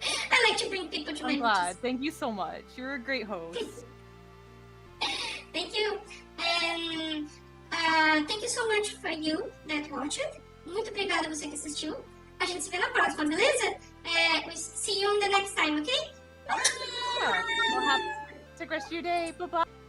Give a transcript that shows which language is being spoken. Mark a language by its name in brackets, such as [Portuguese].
[English] I like to bring people to my I'm glad. beaches. Thank you so much. You're a great host. Thank you. And thank you so much for you that watched. [Portuguese] Muito obrigada a você que assistiu. A gente se vê na próxima, beleza? [English] We see you on the next time, okay? Bye! Yeah. Well, have a good rest of your day. Bye-bye.